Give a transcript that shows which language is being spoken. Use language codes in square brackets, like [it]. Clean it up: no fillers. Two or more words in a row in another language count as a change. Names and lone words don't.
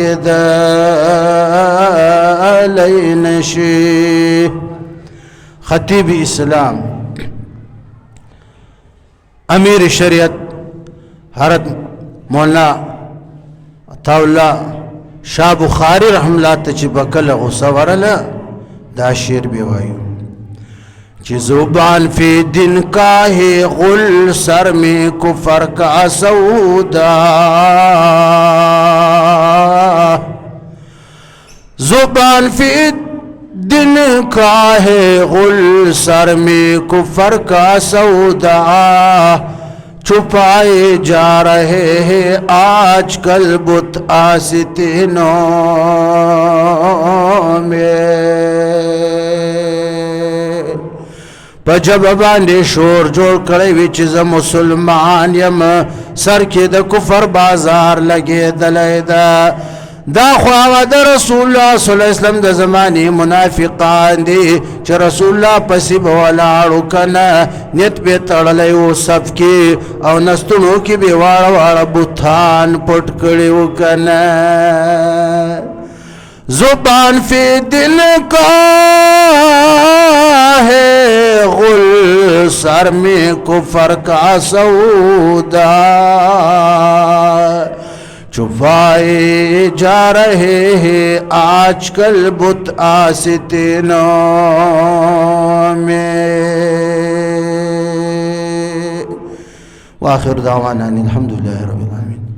[ps] کېدلی نشي خطیب اسلام امیر شریعت حضرت مولانا عطاءالله شاه بخاری [ar] رحم الله [ps] ته چې بکله غصه ورله دا شعر به وایو چې [ur] زبان فی دن کا ہے غل سر میں کفر کا سودا زبان فی دن کا ہے غل سر میں کفر کا سودا چھپائے جا رہے ہیں آج کل بت آستینوں [ps] میں پجب باندې شور جوړ کړی وی چې زه مسلمان یم سر کې د کفر بازار لګېدلی ده دا خو هغه د [ar] رسول الله صلی الله علیه وسلم [ps] د زمانې منافقان دي چې [ar] رسول الله [ps] پسې به ولاړو کنه نیت به تړلی و صف کې او نستونو کې به واړه واړه بوتان پټ کړي و کنه [ur] زبان فی دل کا ہے غل سر میں کفر کا سودا چھپائے جا رہے ہیں آج کل بت آستینوں میں [ar] وآخر دعوانا الحمد لله رب العالمين